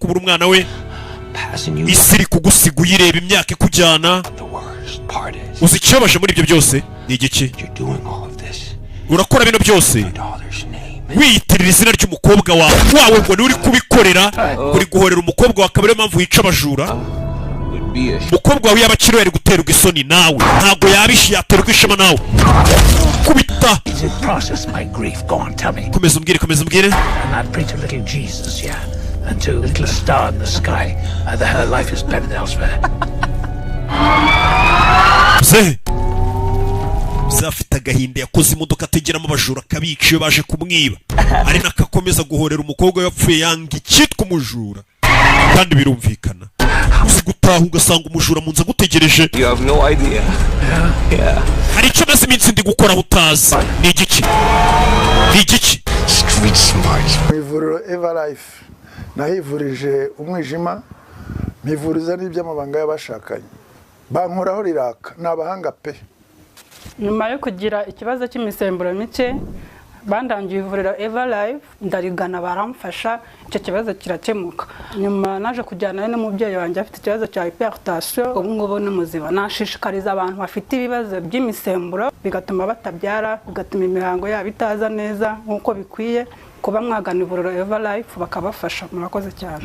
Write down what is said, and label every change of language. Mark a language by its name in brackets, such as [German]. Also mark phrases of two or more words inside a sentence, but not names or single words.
[Kinyarwanda] kubura umwana we isi iri kugusiga uyireba imyaka ikujyana uzi ikibabaje muri ibyo byose ni igiki urakora bino byose wiyitirira izina ry'umukobwa wawe ngo uri kubikorera uri guhorera umukobwa wa kabiri mpamvu wica abajura umukobwa wawe yabakiriwe yari guterwa isoni nawe ntabwo yabishi yaterwa ishema nawe kubita komeza umbwire [English] and to a little star in the sky, either her life is better elsewhere. [Kinyarwanda] Zafite agahinda yakoze imodoka ategeramo abajura kabica iyo baje kumwiba ari nakakomeza guhorera umukobwa yapfuye yanga icyitwa umujura kandi birumvikana uzi gutaha ugasanga umujura munza gutegereje [English] You have no idea. Yeah. [Kinyarwanda] hari icyo maze iminsi ndi gukora utazi ni igiki [English] Street smart. [Kinyarwanda] mu ivuriro Everlife nahivurije umwijima mpivuriza n'iby'amabanga y'abashakanye bankoraho riraka ni abahanga pe. nyuma yo kugira ikibazo cy'imisemburo mike bandangiye ivuriro Everlife ndarigana baramfasha icyo kibazo kirakemuka nyuma naje kujyana n'umubyeyi wanjye afite ikibazo cya hypertension ubu ngubu ni muzima nashishikariza abantu bafite ibibazo by'imisemburo bigatuma batabyara bigatuma imihango yabo itaza neza nk'uko bikwiye kuba mwagana ivuriro Everlife bakabafasha murakoze cyane.